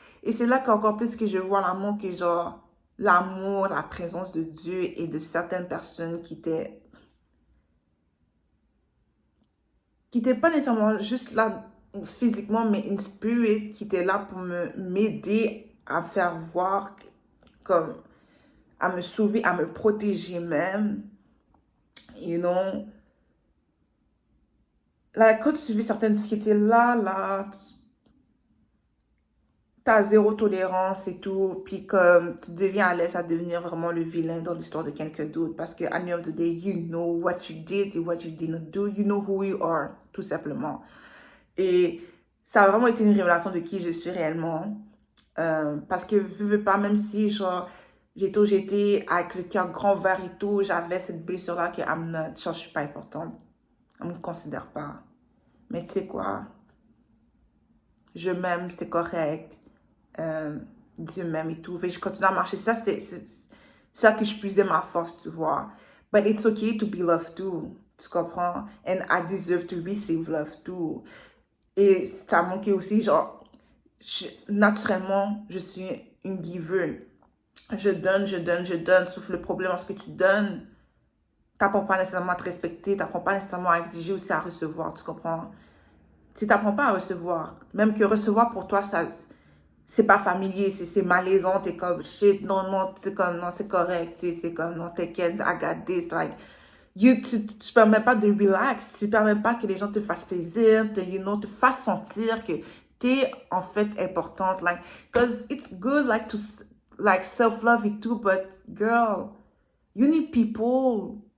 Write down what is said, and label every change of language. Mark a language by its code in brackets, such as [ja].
[fr] Et c'est là qu'encore plus que je vois l'amour, que genre, l'amour, la présence de Dieu et de certaines personnes qui étaient pas nécessairement juste là physiquement, mais une spirit qui était là pour m'aider à faire voir comme à me sauver, à me protéger même. You know. Là, quand tu vis certaines difficultés, là, t'as zéro tolérance et tout. Puis comme tu deviens à l'aise à devenir vraiment le vilain dans l'histoire de quelqu'un d'autre. Parce que [en] at the end of the day, you know what you did and what you didn't do. You know who you are, [fr] tout simplement. Et ça a vraiment été une révélation de qui je suis réellement. Parce que je veux pas, même si genre j'étais avec le cœur grand ouvert et tout, j'avais cette blessure-là que je suis pas importante. On me considère pas. Mais tu sais quoi? Je m'aime, c'est correct. Dieu m'aime et tout. Fait que je continue à marcher. C'est ça que je puisais ma force, tu vois. [en] But it's okay to be loved too. [fr] Tu comprends? [en] And I deserve to receive love too. [fr] Et ça manquait aussi, genre, naturellement, je suis une giver. Je donne, je donne, je donne. Sauf le problème, lorsque tu donnes, t'apprends pas nécessairement à te respecter, t'apprends pas nécessairement à exiger aussi à recevoir, tu comprends? Si t'apprends pas à recevoir, même que recevoir pour toi, ça, c'est pas familier, c'est malaisant, t'es comme, shit, non, c'est comme, non, c'est correct, c'est comme, non, t'inquiète, [en] I got this, like, [fr] tu permets pas de relax, tu permets pas que les gens te fassent plaisir, te fassent sentir que t'es, en fait, importante, [en] like, because it's good, like, like, self-love [fr] et tout, [en] but, girl, you need people.